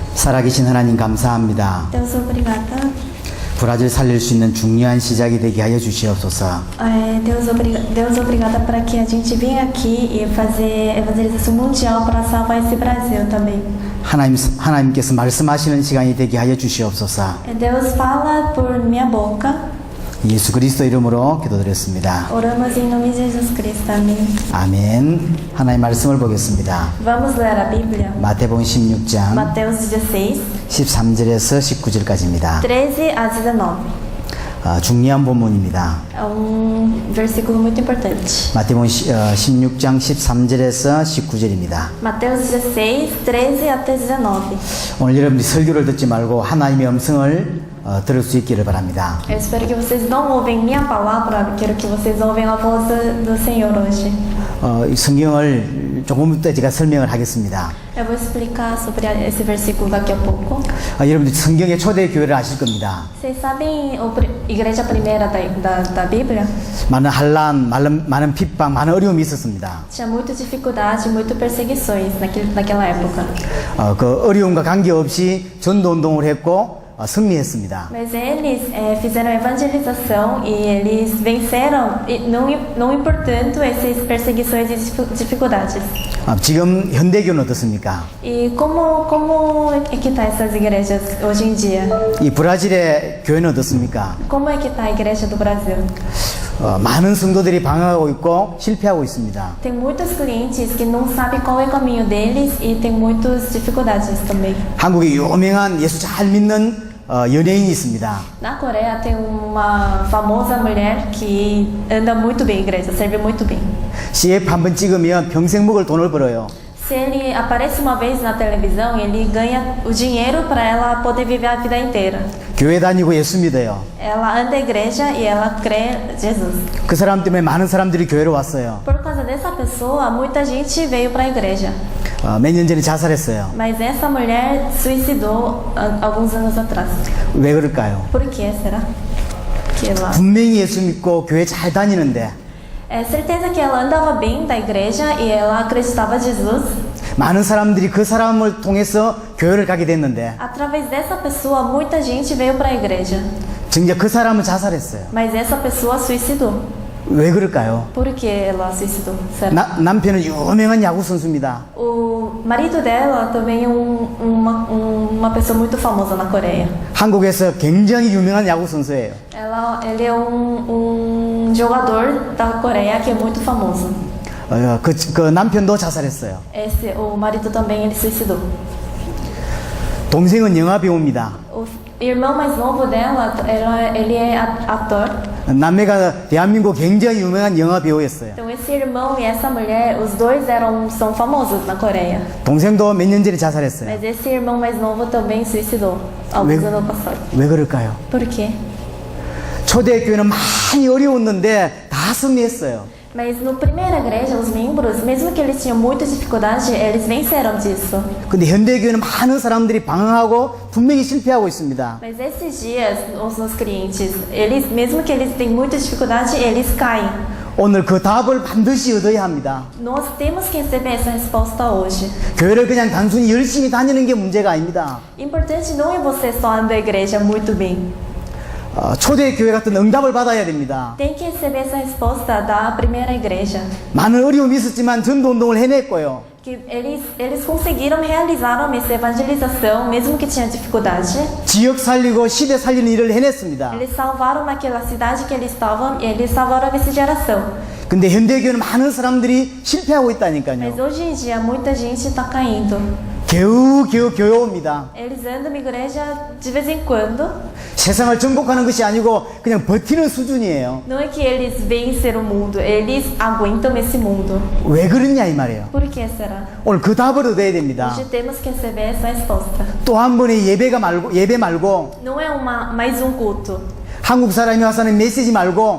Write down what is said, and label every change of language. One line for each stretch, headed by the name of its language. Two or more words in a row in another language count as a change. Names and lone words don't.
Korean: 살아계신 하나님 감사합니다.
Portuguese: Deus, obrigada.
Korean: 브라질 살릴 수 있는 중요한 시작이 되게 하여 주시옵소서.
Portuguese: Deus, obrigada para que a gente venha aqui e fazer evangelização mundial para salvar esse Brasil também.
Korean: 하나님께서 말씀하시는 시간이 되게 하여 주시옵소서.
Portuguese: Deus fala por minha boca.
Korean: 예수 그리스도 이름으로 기도드렸습니다.
Portuguese: Oramos em nome de Jesus Cristo. Amém.
Korean: 아멘. 하나님 말씀을 보겠습니다.
Portuguese: Vamos ler a Bíblia.
Korean: 마태복음 16장
Portuguese: Mateus 16,
Korean: 13절에서 19절까지입니다.
Portuguese: 13 a 19.
Korean: 중요한 본문입니다.
Portuguese: É versículo muito importante.
Korean: 마태복음 16장 13절에서 19절입니다.
Portuguese: Mateus 16, 13 até 19.
Korean: 오늘 여러분들이 설교를 듣지 말고 하나님의 음성을 들을 수 있기를 바랍니다.
Portuguese: Eu espero que vocês não ouvem minha palavra, quero que vocês ouvem a voz do Senhor hoje.
Korean: 이 성경을 조금 이따 제가 설명을 하겠습니다.
Portuguese: Eu vou explicar sobre esse versículo daqui a pouco.
Korean: 여러분들 성경의 초대 교회를 아실 겁니다.
Portuguese: Vocês sabem a igreja primeira da Bíblia?
Korean: 많은 환난, 많은 핍박, 많은 어려움이 있었습니다.
Portuguese: Tinha muita dificuldade, muitas perseguições naquela época.
Korean: 그 어려움과 관계없이 전도 운동을 했고 승리했습니다.
Portuguese: Mas eles fizeram evangelização e eles venceram, não importando essas perseguições e dificuldades.
Korean: 지금 현대교는 어떻습니까?
Portuguese: E como é que tá essas igrejas hoje em dia?
Korean: 이 브라질의 교회는 어떻습니까?
Portuguese: Como é que tá a igreja do Brasil?
Korean: 많은 성도들이 방황하고 있고 실패하고 있습니다.
Portuguese: Tem muitos clientes que não sabem qual é o caminho deles e tem muitas dificuldades também.
Korean: 한국에 유명한 예수 잘 믿는 연예인이 있습니다.
Portuguese: Na Coreia tem uma famosa mulher que anda muito bem, igreja, serve muito bem.
Korean: CF 한번 찍으면 평생 먹을 돈을 벌어요.
Portuguese: Se ele aparece uma vez na televisão, ele ganha o dinheiro para ela poder viver a vida inteira.
Korean: 교회 다니고 예수 믿어요.
Portuguese: Ela anda à igreja e ela crê em Jesus.
Korean: 그 사람 때문에 많은 사람들이 교회로 왔어요.
Portuguese: Por causa dessa pessoa, muita gente veio para a igreja.
Korean: 몇 년 전에 자살했어요.
Portuguese: Mas essa mulher suicidou alguns anos atrás.
Korean: 왜 그럴까요?
Portuguese: Por que será? Que ela...
Korean: 분명히 예수 믿고 교회 잘 다니는데
Portuguese: É certeza que ela andava bem da igreja e ela acreditava em Jesus.
Korean: 많은 사람들이 그 사람을 통해서 교회를 가게 됐는데
Portuguese: Através dessa pessoa, muita gente veio para a igreja.
Korean: 정작 그 사람은 자살했어요.
Portuguese: Mas essa pessoa suicidou.
Korean: 왜 그럴까요?
Portuguese: Por que ela suicidou? Será?
Korean: 남편은 유명한 야구 선수입니다.
Portuguese: O marido dela também é uma pessoa muito famosa na Coreia.
Korean: 한국에서 굉장히 유명한 야구 선수예요.
Portuguese: Ele é um jogador da Coreia que é muito famoso.
Korean: 그 남편도 자살했어요.
Portuguese: O marido também ele suicidou.
Korean: 동생은 영화 배우입니다.
Portuguese: O irmão mais novo dela, ele é ator.
Korean: 남매가 대한민국 굉장히 유명한 영화 배우였어요.
Portuguese: Então esse irmão e essa mulher, os dois são famosos na Coreia.
Korean: 동생도 몇 년 전에 자살했어요.
Portuguese: Mas esse irmão mais novo também suicidou alguns anos passados.
Korean: 왜 그럴까요?
Portuguese: Por quê?
Korean: 초대교회는 많이 어려웠는데 다 승리했어요.
Portuguese: Mas no primeira igreja, os membros, mesmo que eles tinham muita dificuldade, eles venceram disso.
Korean: 근데 현대교회는 많은 사람들이 방황하고 분명히 실패하고 있습니다.
Portuguese: Mas esses dias, os clientes, eles, mesmo que eles tenham muita dificuldade, eles caem.
Korean: 오늘 그 답을 반드시 얻어야 합니다.
Portuguese: Nós temos que receber essa resposta hoje.
Korean: 교회를 그냥 단순히 열심히 다니는 게 문제가 아닙니다.
Portuguese: Importante não é você só andar à igreja muito bem.
Korean: 초대교회 같은 응답을 받아야 됩니다.
Portuguese: Tem que receber essa resposta da primeira igreja.
Korean: 많은 어려움이 있었지만 전도운동을 해냈고요.
Portuguese: Que eles conseguiram realizar essa evangelização, mesmo que tinha dificuldade.
Korean: 지역 살리고 시대 살리는 일을 해냈습니다.
Portuguese: Eles salvaram naquela cidade que eles estavam, e eles salvaram essa geração.
Korean: 근데 현대교회는 많은 사람들이 실패하고 있다니까요.
Portuguese: Mas hoje em dia muita gente está caindo.
Korean: 겨우 교회옵니다.
Portuguese: Eles andam na igreja de vez em quando.
Korean: 세상을 정복하는 것이 아니고 그냥 버티는 수준이에요.
Portuguese: Não é que eles vencem o mundo, eles aguentam esse mundo.
Korean: 왜 그러냐 이 말이에요.
Portuguese: Por que será?
Korean: 오늘 그 답을 얻어야 됩니다.
Portuguese: Hoje temos que receber essa resposta.
Korean: 또 한 번의 예배 말고
Portuguese: Não é mais um culto.
Korean: 한국 사람이 와서 하는 메시지 말고